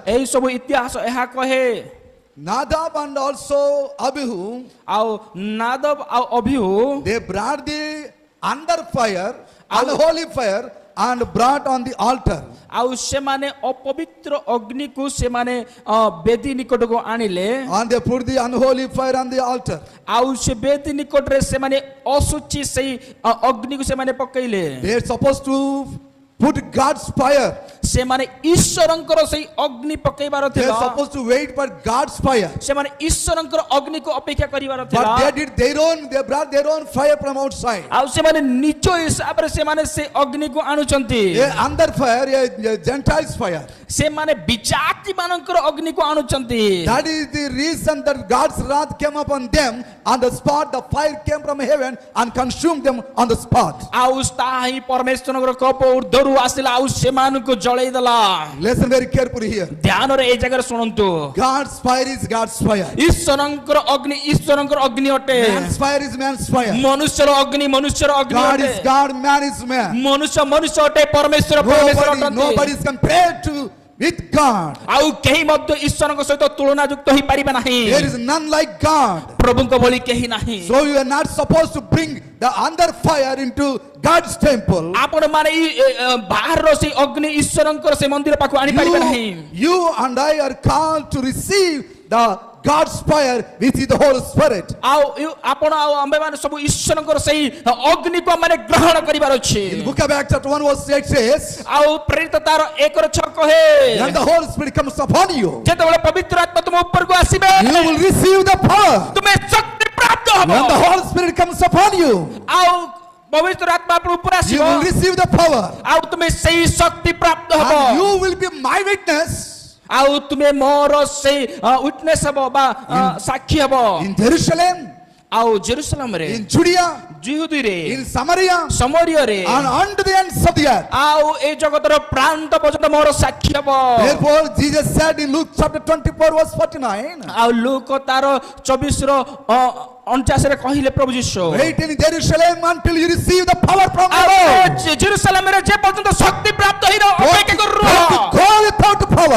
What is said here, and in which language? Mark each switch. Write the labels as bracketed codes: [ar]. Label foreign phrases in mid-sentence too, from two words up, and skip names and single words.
[or] ଏହି ସବୁ ଇତିହାସ ଏହା କହେ [en] Nadab and also Abihu, [or] ଆଉ ନାଦବ ଆଉ ଅଭିହୁ [en] they brought the under fire, unholy fire, and brought on the altar. [or] ଆଉ ସେମାନେ ଅପବିତ୍ର ଅଗ୍ନିକୁ ସେମାନେ ବେଦୀ ନିକଟକୁ ଆଣିଲେ [en] And they put the unholy fire on the altar. [or] ଆଉ ସେ ବେଦୀ ନିକଟରେ ସେମାନେ ଅଶୁଚି ସେଇ ଅଗ୍ନିକୁ ସେମାନେ ପକେଇଲେ [en] They are supposed to put God's fire. [or] ସେମାନେ ଈଶ୍ୱରଙ୍କର ସେଇ ଅଗ୍ନି ପକେଇବାର [en] They [or] ଥିଲା [en] are supposed to wait for God's fire. [or] ସେମାନେ ଈଶ୍ୱରଙ୍କର ଅଗ୍ନିକୁ ଅପେକ୍ଷା କରିବାର ଥିଲା [en] But they did their own, they brought their own fire from outside. [or] ଆଉ ସେମାନେ ନିଜ ହିସାବରେ ସେମାନେ ସେ ଅଗ୍ନିକୁ ଆଣୁଛନ୍ତି [en] A under fire, a Gentiles fire. [or] ସେମାନେ ବିଜାତି ମାନଙ୍କର ଅଗ୍ନିକୁ ଆଣୁଛନ୍ତି [en] That is the reason that God's wrath came upon them on the spot. The fire came from heaven and consumed them on the spot. [or] ଆଉ ତାହା ହିଁ ପରମେଶ୍ୱରଙ୍କର କୋପ ଉର୍ଦ୍ଧରୁ ଆସିଲା ଆଉ ସେମାନଙ୍କୁ ଜଳେଇ ଦେଲା [en] Listen very carefully here. [or] ଧ୍ୟାନରେ ଏଇ ଜାଗାରେ ଶୁଣନ୍ତୁ [en] God's fire is God's fire. [or] ଈଶ୍ୱରଙ୍କର ଅଗ୍ନି ଅଟେ [en] Man's fire is man's fire. [or] ମନୁଷ୍ୟର ଅଗ୍ନି ଅଟେ [en] God is God, man is man. [or] ମନୁଷ୍ୟ ଅଟେ ପରମେଶ୍ୱର ଅଟନ୍ତି [en] Nobody is compared to with God. [or] ଆଉ କେହି ମଧ୍ୟ ଈଶ୍ୱରଙ୍କ ସହିତ ତୁଳନା ଯୁକ୍ତ ହେଇପାରିବେ ନାହିଁ [en] There is none like God. [or] ପ୍ରଭୁଙ୍କ ଭଳି କେହି ନାହିଁ [en] So you are not supposed to bring the under fire into God's temple. [or] ଆପଣ ମାନେ ବାହାରର ସେଇ ଅଗ୍ନି ଈଶ୍ୱରଙ୍କର ସେ ମନ୍ଦିର ପାଖକୁ ଆଣିପାରିବେ ନାହିଁ [en] You and I are called to receive the God's fire, which is the Holy Spirit. [or] ଆଉ ଆପଣ ଆଉ ଆମେ ମାନେ ସବୁ ଈଶ୍ୱରଙ୍କର ସେଇ ଅଗ୍ନିକୁ ଆମେ ଗ୍ରହଣ କରିବାର ଅଛି [en] In book of Acts chapter 1 verse 8 says, [or] ଆଉ ପ୍ରେରିତ ତାର 1:6 କହେ [en] when the Holy Spirit comes upon you, [or] ଯେତେବେଳେ ପବିତ୍ର ଆତ୍ମା ତୁମ ଉପରକୁ ଆସିବେ [en] you will receive the power. [or] ତୁମେ ଶକ୍ତି ପ୍ରାପ୍ତ ହେବ [en] When the Holy Spirit comes upon you, [or] ଆଉ ପବିତ୍ର ଆତ୍ମା ଆପଣ ଉପରେ [en] you [or] ଆସିବ [en] will receive the power. [or] ଆଉ ତୁମେ ସେଇ ଶକ୍ତି ପ୍ରାପ୍ତ ହେବ [en] And you will be my witness [or] ଆଉ ତୁମେ ମୋର ସେଇ ୱିଟନେସ୍ ହେବ ବା ସାକ୍ଷୀ ହେବ [en] in Jerusalem, [or] ଆଉ ଜେରୁସାଲେମରେ [en] in Judea, [or] ଜିହୁଦୀରେ [en] in Samaria, [or] ସମରିୟରେ [en] and unto the ends of the earth. [or] ଆଉ ଏ ଜଗତର ପ୍ରାନ୍ତ ପର୍ଯ୍ୟନ୍ତ ମୋର ସାକ୍ଷୀ ହେବ [en] Therefore, Jesus said in Luke chapter 24 verse 49, [or] ଆଉ ଲୁକ ତାର 24 ର 49 ରେ କହିଲେ ପ୍ରଭୁ ଯୀଶୁ [en] wait in Jerusalem until you receive the power from the [or] ଆଉ [en] Lord. [or] ଜେରୁସାଲେମରେ ଯେ ପର୍ଯ୍ୟନ୍ତ ଶକ୍ତି ପ୍ରାପ୍ତ ହେଇନ ଅପେକ୍ଷା କର [en] Don't go without power.